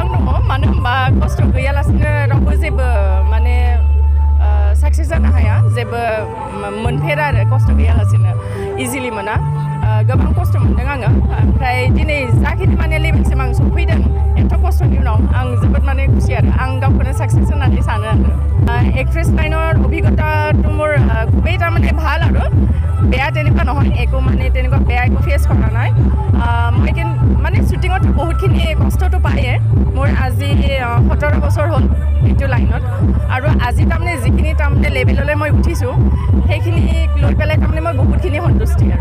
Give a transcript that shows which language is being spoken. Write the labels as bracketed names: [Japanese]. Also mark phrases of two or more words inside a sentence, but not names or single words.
[Bodo] दङ मानो होनबा खस्थ' गैयालासिनो रावबो जेबो माने साक्सेस जानो हाया जेबो मोनफेरा आरो खस्थ' गैयालासिनो इजिलि मोना गोबां खस्थ' मोनदों आङो ओमफ्राय दिनै जाखिनि माने लेभेलसिम आं सफैदों एथ' खस्थ'नि उनाव आं जोबोद माने खुसि आरो आं गावखौनो साक्सेस होननानै सानो आरो एक्ट्रेছ [Assamese] लाइনৰ অভিজ্ঞতাটো মোৰ খুবেই তাৰমানে ভাল আৰু বেয়া তেনেকুৱা নহয় একো মানে তেনেকুৱা বেয়া একো ফেচ কৰা নাই মই মানে শ্বুটিঙত বহুতখিনি কষ্টটো পায়ে মোৰ আজি 17 বছৰ হ'ল এইটো লাইনত আৰু আজি তাৰমানে যিখিনি তাৰমানে লেভেললৈ মই উঠিছোঁ সেইখিনি লৈ পেলাই তাৰমানে মই বহুতখিনি সন্তুষ্টি আৰু